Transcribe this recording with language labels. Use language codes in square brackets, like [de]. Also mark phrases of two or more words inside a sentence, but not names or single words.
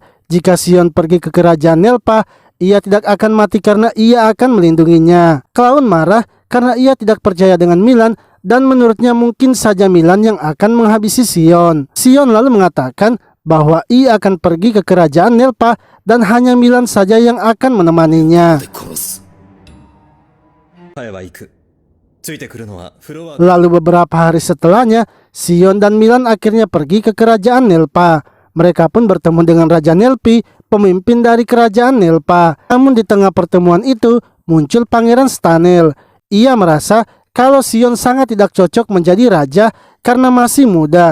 [id] Jika Sion pergi ke kerajaan Nelpa, ia tidak akan mati karena ia akan melindunginya. Clown marah karena ia tidak percaya dengan Milan dan menurutnya mungkin saja Milan yang akan menghabisi Sion. Sion lalu mengatakan bahwa ia akan pergi ke kerajaan Nelpa dan hanya Milan saja yang akan menemaninya. [ja] 殺す。彼は行く。ついてくるのはフロア。 [id] Lalu beberapa hari setelahnya, Sion dan Milan akhirnya pergi ke kerajaan Nelpa. Mereka pun bertemu dengan Raja Nelpi, pemimpin dari kerajaan Nelpa. Namun di tengah pertemuan itu, muncul Pangeran Stanel. Ia merasa kalau Sion sangat tidak cocok menjadi raja karena masih muda.